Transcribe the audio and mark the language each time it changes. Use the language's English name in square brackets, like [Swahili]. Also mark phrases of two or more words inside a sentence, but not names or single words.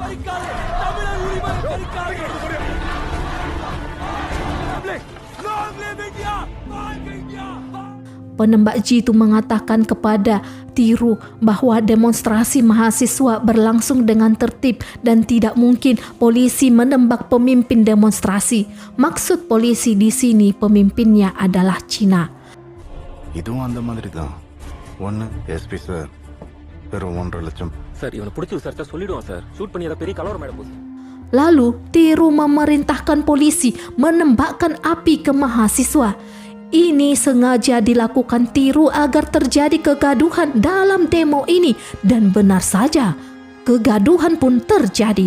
[Indonesian] Penembak jitu mengatakan kepada Tiru bahwa demonstrasi mahasiswa berlangsung dengan tertib dan tidak mungkin polisi menembak pemimpin demonstrasi. Maksud polisi di sini pemimpinnya adalah Cina. [Tamil] இதுவும் அந்த மாதிரி தான். ஒன்று எஸ்பி சார் வெறும் 1.5 லட்சம். சார் இவனை பிடிச்சி விசாரிச்சா சொல்லிடுவான் சார். ஷூட் பண்ணி பெரிய கலவரம் ஆயிட போகுது. [Indonesian] Lalu Tiru memerintahkan polisi menembakkan api ke mahasiswa. Ini sengaja dilakukan Tiru agar terjadi kegaduhan dalam demo ini, dan benar saja, kegaduhan pun terjadi.